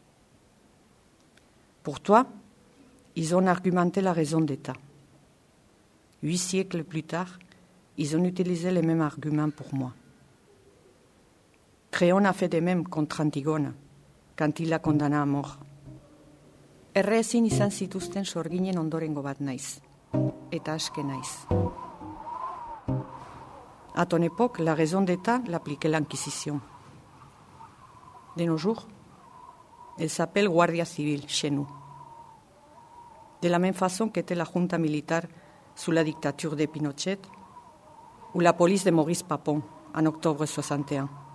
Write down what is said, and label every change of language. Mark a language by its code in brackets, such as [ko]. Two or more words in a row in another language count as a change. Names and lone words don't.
[fr] Pour toi, ils ont argumenté la raison d'État. 8 siècles plus tard, ils ont utilisé les mêmes arguments pour moi. Créon a fait de même contre Antigone, quand il l'a condamné à mort. [eu] Errezin izan zituzten sorginen ondorengo bat naiz, eta aske naiz. [fr] À ton époque, la raison d'État l'appliquait l'Inquisition. De nos jours, elle s'appelle Guardia Civil chez nous. De la même façon qu'était la junta militaire sous la dictature de Pinochet ou la police de Maurice Papon en octobre 61.